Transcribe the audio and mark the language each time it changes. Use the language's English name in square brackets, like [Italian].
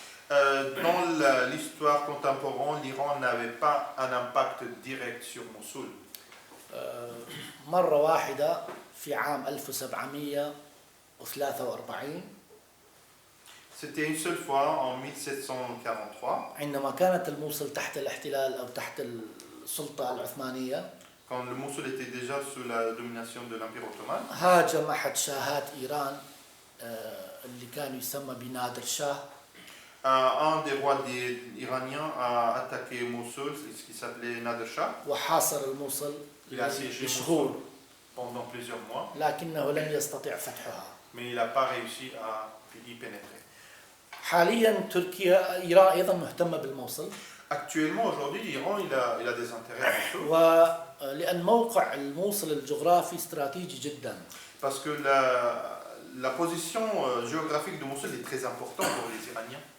[French] Dans l'histoire contemporaine, l'Iran n'avait pas un impact direct sur Mossoul. [Arabic] مرة واحدة في عام 1743 [French] C'était une seule fois en 1743, [Arabic] عندما كانت الموصل تحت الاحتلال أو تحت السلطة العثمانية. [French] quand le Mossoul était déjà sous la domination de l'Empire ottoman. [Arabic] هاجم أحد شاهات إيران اللي كان يسمى بنادر شاه. [French] Un des rois iraniens a attaqué Mossoul, ce qui s'appelait Nader Shah. [Arabic] وحاصر الموصل [French] Il a assiégé [Arabic] لشهور [French] Mossoul pendant plusieurs mois, [Arabic] لكنه لم يستطع فتحها. [French] mais il n'a pas réussi à y pénétrer. [Arabic] حاليا تركيا إيران أيضا مهتمة بالموصل. [French] Actuellement, aujourd'hui, l'Iran il a des intérêts à Mossoul. [Arabic] ولأن موقع الموصل الجغرافي استراتيجي جدا. [French] Parce que la position géographique de Mossoul est très importante pour les Iraniens.